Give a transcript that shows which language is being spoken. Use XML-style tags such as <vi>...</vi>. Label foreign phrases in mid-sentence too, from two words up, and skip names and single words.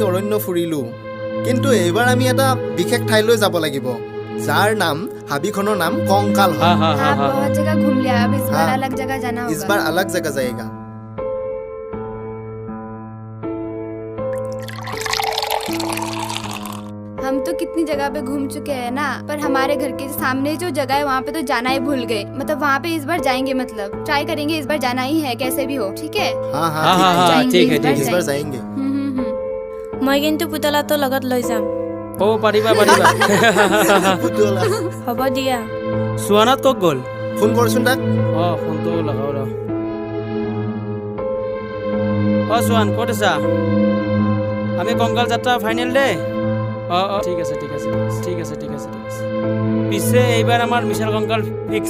<as>অৰণ্য ফুৰিলোঁ কিন্তু এইবাৰ আমি এটা বিশেষ ঠাইলৈ যাব লাগিব যাৰ নাম হাবিখনৰ নাম কংকাল হয়</as> <hi>हाँ बहुत जगह घूम लिया अब इस बार हाँ। अलग जगह जाना इस होगा बार अलग जगह जाएगा हम तो कितनी जगह पे घूम चुके हैं ना पर हमारे घर के सामने जो जगह है वहाँ पे तो जाना ही भूल गए मतलब वहाँ पे इस बार जाएंगे मतलब ट्राई करेंगे इस बार जाना ही है कैसे भी हो ठीक है हाँ हाँ, हाँ, हाँ, हाँ ठीक है, ठीक है ठीक इस है। बार जाएंगे</hi> <as>মই কিন্তু পুতলাটো লগত লৈ যাম অ পাৰিবা পাৰিবা পুতলা হ'ব দিয়া সুৱানাত ক'ত গ'ল ফোন কৰচোন তাক অ ফোনটো লগাও ৰ অ সুৱান ক'ত আছা আমি কংকাল যাত্ৰা ফাইনেল দে অ অ ঠিক আছে ঠিক আছে ঠিক আছে ঠিক আছে ঠিক আছে পিছে এইবাৰ আমাৰ মিছন কংকাল ফিক্স</as>